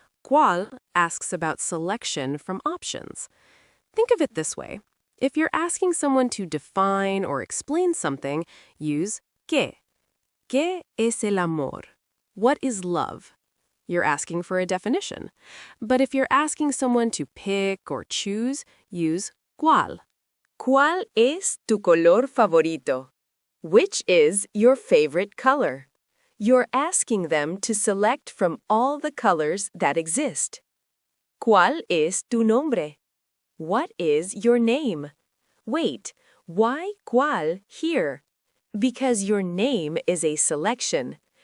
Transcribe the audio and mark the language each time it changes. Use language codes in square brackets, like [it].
[en] Cuál asks about selection from options. Think of it this way. If you're asking someone to define or explain something, use qué. [es] ¿Qué es el amor? [en] What is love? You're asking for a definition. But if you're asking someone to pick or choose, use cuál. [es] ¿Cuál es tu color favorito? [en] Which is your favorite color? You're asking them to select from all the colors that exist. [es] ¿Cuál es tu nombre? [en] What is your name? Wait, why cuál here? Because your name is a selection.